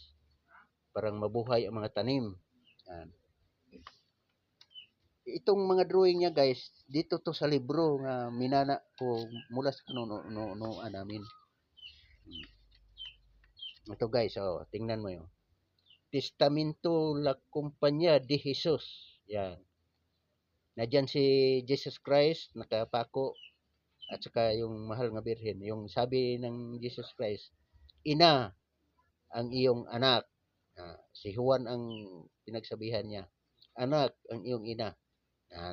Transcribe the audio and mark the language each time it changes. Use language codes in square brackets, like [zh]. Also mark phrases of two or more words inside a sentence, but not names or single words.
[tl] Parang mabuhay ang mga tanim. Yan. Itong mga drawing niya guys, dito to sa libro nga minana ko mula sa kanunuan namin. Ito guys, tingnan mo yun. Testamento la Compañía de Jesus. Yan. Nadyan si Jesus Christ, nakapako, at saka yung mahal nga birhen. Yung sabi ng Jesus Christ, ina ang iyong anak. Si Juan ang pinagsabihan niya. Anak ang iyong ina. Yan.